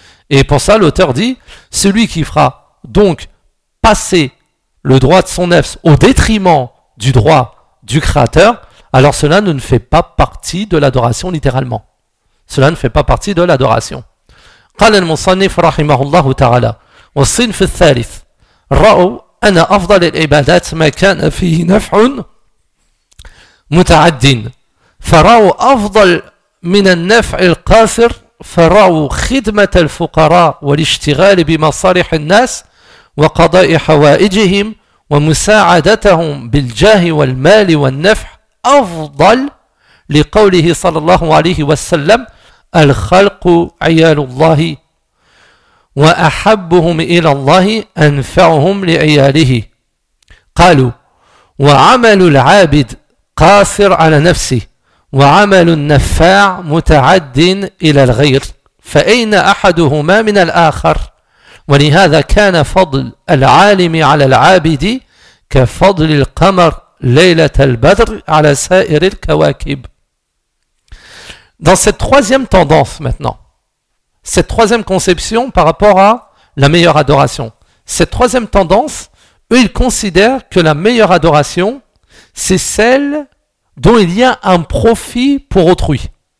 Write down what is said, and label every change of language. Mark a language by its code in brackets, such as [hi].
[fr] Et pour ça, l'auteur dit, celui qui fera donc passer le droit de son nefs au détriment du droit du Créateur, alors cela ne fait pas partie de l'adoration littéralement. Cela ne fait pas partie de l'adoration. [ar] قَالَ الْمُصَنِّفُ رَحِمَهُ اللَّهُ تَعَالَى والصنف الثالث رأوا أن أفضل العبادات ما كان فيه نفع متعد فرأوا أفضل من النفع القاصر فرأوا خدمة الفقراء والاشتغال بمصالح الناس وقضاء حوائجهم ومساعدتهم بالجاه والمال والنفع أفضل لقوله صلى الله عليه وسلم الخلق عيال الله وأحبهم إلى الله أنفعهم لعياله قالوا وعمل العابد قاصر على نفسه وعمل النفاع متعد إلى الغير فأين أحدهما من الآخر ولهذا كان فضل العالم على العابد كفضل القمر ليلة البدر على سائر الكواكب. [fr] Dans cette troisième tendance maintenant, cette troisième conception par rapport à la meilleure adoration. Cette troisième tendance, eux, ils considèrent que la meilleure adoration, c'est celle dont il y a un profit pour autrui.